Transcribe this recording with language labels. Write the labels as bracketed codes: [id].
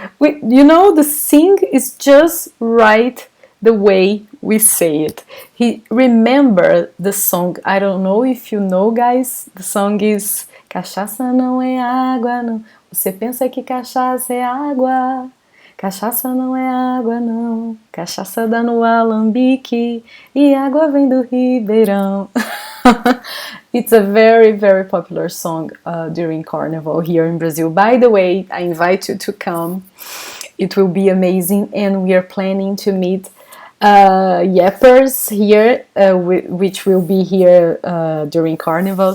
[en] You know, the sing is just right the way we say it. Remember the song. I don't know if you know, guys. The song is [pt] Cachaça não é água, não. Você pensa que cachaça é água. Cachaça não é água, não. Cachaça dá no alambique e água vem do ribeirão. [en] It's a very, very popular song during Carnival here in Brazil. By the way, I invite you to come. It will be amazing, and we are planning to meet yappers here, which will be here during Carnival.